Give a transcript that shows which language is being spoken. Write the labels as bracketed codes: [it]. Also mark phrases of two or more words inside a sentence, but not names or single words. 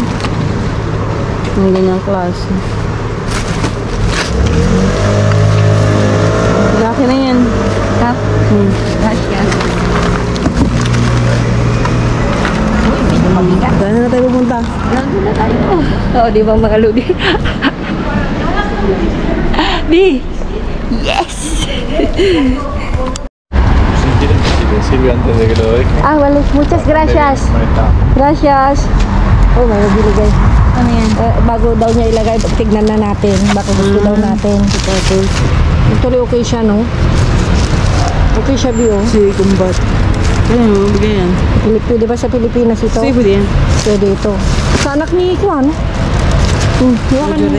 [tl] Mga ganyang klase. Laki na yan. Ha? Gracias. Uy, medyo mabigat. Saan na tayo pupunta? Gago na tayo. Oo, di ba mga lodi? Di! Yes! [es] Silvia antes de que lo deje. Vale. Muchas gracias. Ahí está. Gracias. [tl] Oh, may binigay. Ano yan? Bago daw niya ilagay, tignan na natin. Baka gusto daw natin. Actually, okay siya, no? Okay siya, Bio. Si Kumbat. Ayun, mabigay yan. Pwede ba sa Pilipinas ito? Sige, pwede yan. Pwede ito. Sa anak ni Kwan. Iwakan niya.